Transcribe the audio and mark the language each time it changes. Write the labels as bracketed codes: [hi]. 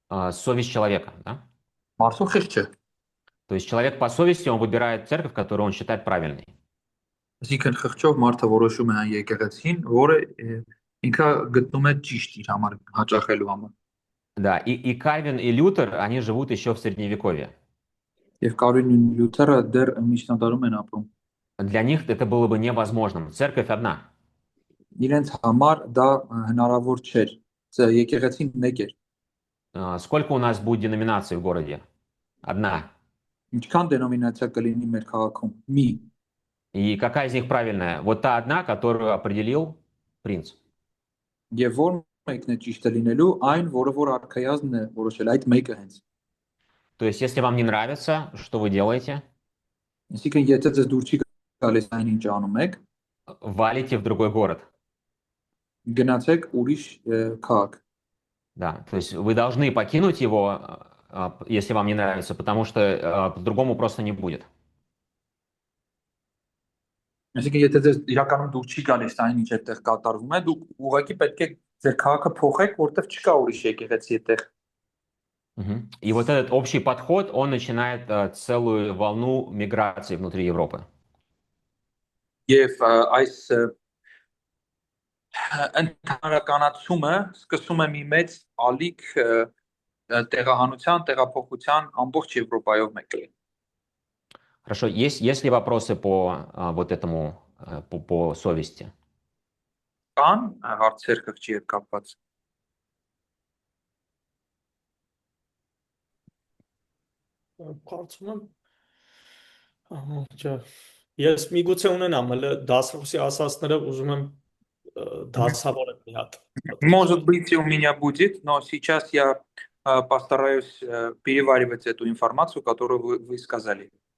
[ru] Совесть человека, да? [hy] Մարդու խիղճը։ [ru] То есть человек по совести, он выбирает церковь, которую он считает правильной. [hy] Այսինքն խղճով մարդը որոշում է այն եկեղեցին, որը ինքը գտնում է ճիշտ իր համար հաճախելու համար։ [ru] Да, и Кальвин, и Лютер, они живут еще в Средневековье. [hy] Եվ Կալվինն ու Լյութերը դեռ միջնադարում են ապրում։ [ru] Для них это было бы невозможным. Церковь одна. [hy] Իրենց համար դա հնարավոր չէր։ Եկեղեցին մեկ էր։ [ru] Сколько у нас будет деноминаций в городе? Одна. [hy] Ինչքան դենոմինացիա կլինի մեր քաղաքում։ Մի։ [ru] И какая из них правильная? Вот та одна, которую определил принц. [hy] Եվ որ մեկն է ճիշտը լինելու, այն, որ արքայազնն է որոշել, այդ մեկը հենց։ [ru] То есть, если вам не нравится, что вы делаете? [hy] Այսինքն եթե ձեզ դուր չի գալիս այն ինչ անում եք, [ru] валите в другой город. [hy] գնացեք ուրիշ քաղաք։ [ru] Да, то есть вы должны покинуть его, если вам не нравится, потому что по-другому просто не будет. [hy] Այսինքն եթե ձեզ իրականում դուր չի գալիս այն ինչ այդտեղ կատարվում է, դուք ուղղակի պետք է ձեր քաղաքը փոխեք, որտեղ չկա ուրիշ եկեղեցի այդտեղ։ [ru] И вот этот общий подход, он начинает целую волну миграции внутри Европы. [hy] Եվ այս ընդհանրականացումը սկսում է մի մեծ ալիք տեղահանության, տեղափոխության ամբողջ Եվրոպայով մեկ։ [ru] Хорошо, есть ли вопросы по вот этому, по совести? [hy] Կան հարցեր խղճի հետ կապված։ Կարծում եմ, ես միգուցե ունենամ, հələ դասախոսի ասածները ուզում եմ դասավորել մի հատ։ [ru] Может быть, у меня будет, но сейчас я постараюсь переваривать эту информацию, которую вы сказали.